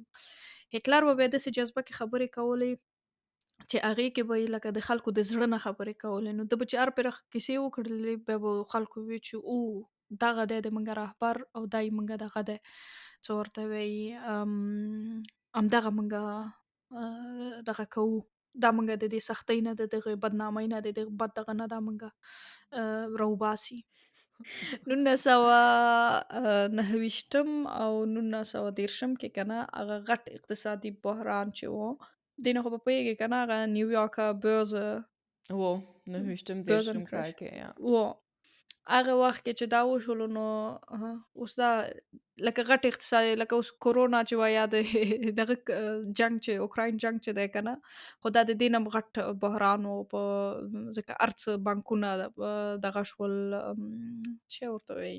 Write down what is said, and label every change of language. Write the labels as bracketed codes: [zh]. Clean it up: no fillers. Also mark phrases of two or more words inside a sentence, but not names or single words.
[ps] هټلر به بیا داسې جذبه کې خبرې کولې چې هغې کې به یې لکه د خلکو د زړه نه خبرې کولې نو ده به چې هر پیره کیسې وکړلې بیا به خلکو وی چې دغه دی د موږ رهبر او دا یې موږ دغه دی څه ورته وایي همدغه موږ دغه کوو دا موږ د دې سختۍ نه د دغه بدنامۍ نه د دغه بد دغه نه دا موږ راوباسي. 1929 او 1930 کې که نه هغه غټ اقتصادي بحران چې و دې نه خو به پوهېږې که نه هغه نیویارکه [de] Oh, 'ne stimmt, sehr stimmt بörsencrash Kalke, ja. [ps] و هغه وخت کې چې دا وشولو نو اوس دا لکه غټ اقتصادي لکه اوس کورونا چې وایي یا د دغه جنګ چې اوکراین جنګ چې دی که نه خو دا د دې نه هم غټ بحران و په ځکه هر څه بانکونه دغه شول څه ورته وایي